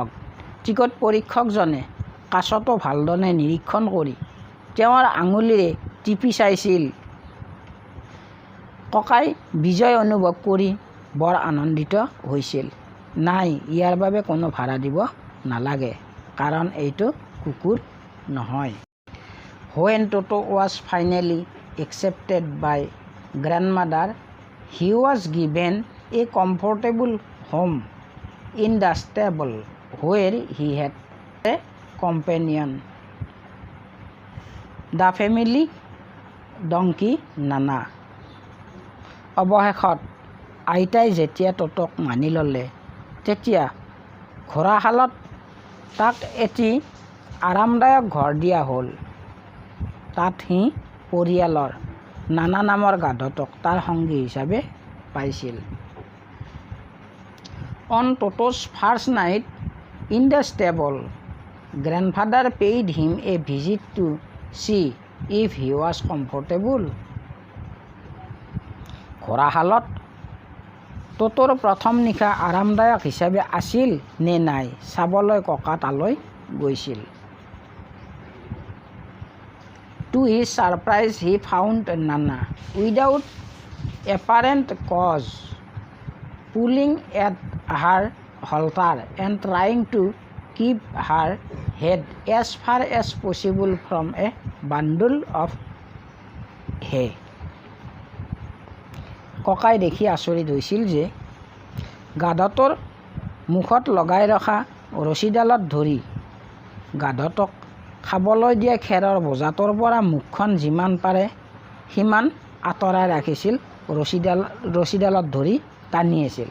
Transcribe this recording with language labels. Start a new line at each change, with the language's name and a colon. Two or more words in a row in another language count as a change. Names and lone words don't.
Assamese: টিকট পৰীক্ষকজনে কাছটো ভালদৰে নিৰীক্ষণ কৰি তেওঁৰ আঙুলিৰে টিপি চাইছিল। ককাই বিজয় অনুভৱ কৰি বৰ আনন্দিত হৈছিল। "নাই, ইয়াৰ বাবে কোনো ভাড়া দিব নালাগে, কাৰণ এইটো কুকুৰ নহয়।"
English: When Toto was finally accepted by grandmother, he was given a comfortable home in the stable where he had a companion, the family donkey Nana.
Assamese: অৱশেষত আইতাই যেতিয়া টটক মানি ল'লে তেতিয়া ঘোঁৰাশালত তাক এটি আৰামদায়ক ঘৰ দিয়া হ'ল। তাত সি পৰিয়ালৰ নানা নামৰ গাধটোক তাৰ সংগী হিচাপে পাইছিল।
English: On Toto's first night in the stable, grandfather paid him a visit to see if he was comfortable.
Assamese: ঘোঁৰাশালত টটোৰ প্ৰথম নিশা আৰামদায়ক হিচাপে আছিল নে নাই চাবলৈ ককা তালৈ গৈছিল।
English: To his surprise, he found Nana without apparent cause pulling at her halter and trying to keep her head as far as possible from a bundle of hay.
Assamese: ককাই দেখি আচৰিত হৈছিল যে গাধটোৰ মুখত লগাই ৰখা ৰছীডালত ধৰি গাধটোক খাবলৈ দিয়া খেৰৰ বজাটোৰ পৰা মুখখন যিমান পাৰে সিমান আঁতৰাই ৰাখিছিল, ৰছীডালত ধৰি টানি আছিল।